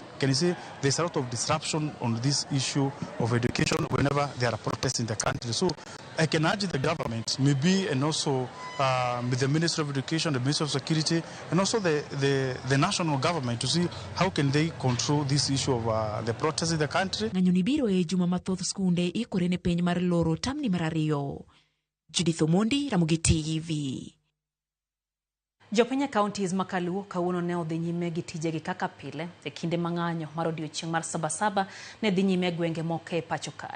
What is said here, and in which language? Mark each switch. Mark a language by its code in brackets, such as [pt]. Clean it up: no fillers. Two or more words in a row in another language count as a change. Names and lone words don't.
[en] Can you see there's a lot of disruption on this issue of education whenever there are protests in the country. So I can urge the government, maybe, and also with the Ministry of Education, the Ministry of Security, and also the national government to see how can they control this issue of the protests in the country. [luo] Ng'anyo ni biro e juma mathoth skunde ikore ne penj mar loro tamni mar 2. Judith Omondi, Ramogi TV. Jopiny counties makaluo kawuono ne odhi nyime gi tijegi kaka pile e kinde mang'anyo mar odiechieng' mar Sabasaba ne dhi nyime gwenge moko e pacho kae.